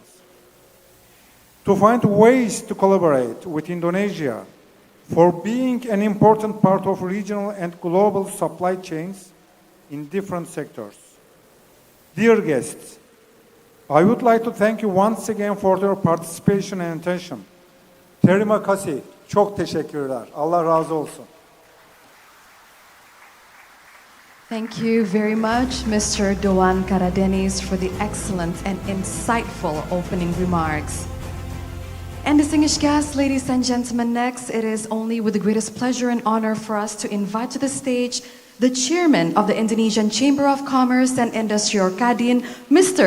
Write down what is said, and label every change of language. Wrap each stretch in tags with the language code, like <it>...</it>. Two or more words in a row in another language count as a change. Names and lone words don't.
<en>To find ways to collaborate with Indonesia for being an important part of regional and global supply chains in different sectors. Dear guests, I would like to thank you once again for your participation and attention.</en> <id>Terima kasih.</id> <tr>Çok teşekkürler. Allah razı olsun.</tr> <en>Thank you very much, Mr. Doğan Karadeniz, for the excellent and insightful opening remarks. And distinguished guests, ladies and gentlemen, next it is only with the greatest pleasure and honor for us to invite to the stage the chairman of the Indonesian Chamber of Commerce and Industry, or Kadin, Mr.</en>